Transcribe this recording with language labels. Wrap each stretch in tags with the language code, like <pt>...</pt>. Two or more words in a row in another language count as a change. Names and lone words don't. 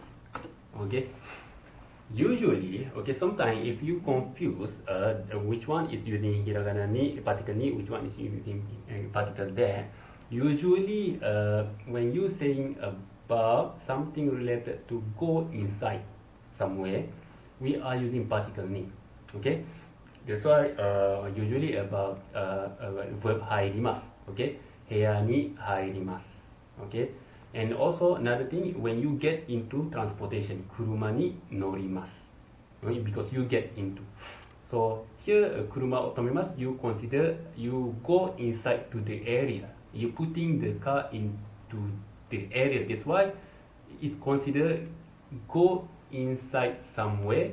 <en>Okay, usually, okay, sometimes if you confuse which one is using hiragana ni, particle ni, which one is using particle there, usually when you saying about something related to go inside somewhere, we are using particle ni. Okay, that's why usually about verb hairimasu.</en> <ja>Okay, 部屋に入ります.</ja> <en>Okay. And also another thing, when you get into transportation,</en> <ja>車に乗ります,</ja> <en>right? Because you get into. So here,</en> <ja>車を止めます,</ja> <en>you consider you go inside to the area. You putting the car into the area. That's why it's considered go inside somewhere.</en>